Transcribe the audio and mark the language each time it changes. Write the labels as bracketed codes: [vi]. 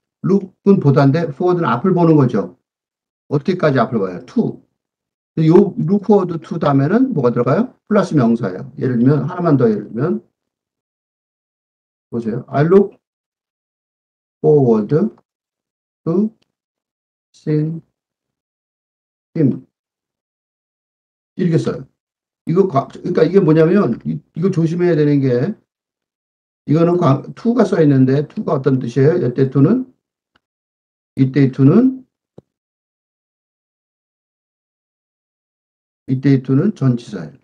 [ko] look은 보다인데 forward는 앞을 보는 거죠. 어떻게까지 앞을 봐요? to. 요 look forward to 다음에는 뭐가 들어가요? 플러스 명사예요. 예를 들면 하나만 더 예를 들면 보세요. [en] I look forward to seeing him. [ko] 이렇게 써요. 이거 그러니까 이게 뭐냐면 이거 조심해야 되는 게 이거는 to가 써 있는데 to가 어떤 뜻이에요? 이때 to는 이때 to는 전치사예요.